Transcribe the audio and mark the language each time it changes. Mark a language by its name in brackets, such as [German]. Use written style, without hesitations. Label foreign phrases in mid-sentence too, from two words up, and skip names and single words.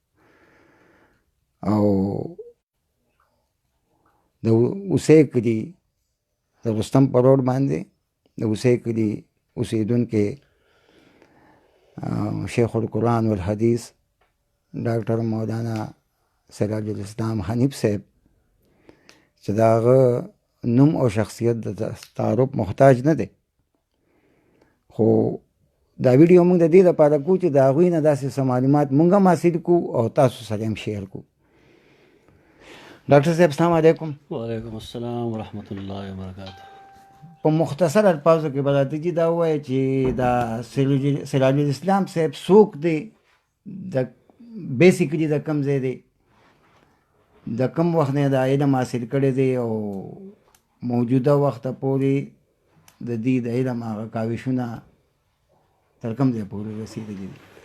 [Pashto] او د اوسې کلي د رستم په روډ باندې د اوسې کلي اوسېدونکي شیخ القرآن والحدیث ډاکټر مولانا سراج الاسلام حنیف صاحب چې د هغه نوم او شخصیت د تعارف محتاج نه دی. خو دا ویډیو موږ د دې لپاره کوو چې د هغوی نه داسې څه معلومات موږ هم حاصل کړو او تاسو سره هم شیر کړو. [Arabic] ډاکټر صاحب السلام علیکم. وعلیکم السلام ورحمۃ اللہ وبرکاتہ. [Pashto] په مختصر الفاظو کې به راته دا ووایه چې دا سراج الاسلام صاحب څوک دی، د بیسیکلي د کوم ځای دی، د کوم وخت نه دا علم حاصل کړی دی او موجوده وخته پورې د دې د علم هغه کاوشونه تر کوم ځای پورې رسېدلي دي؟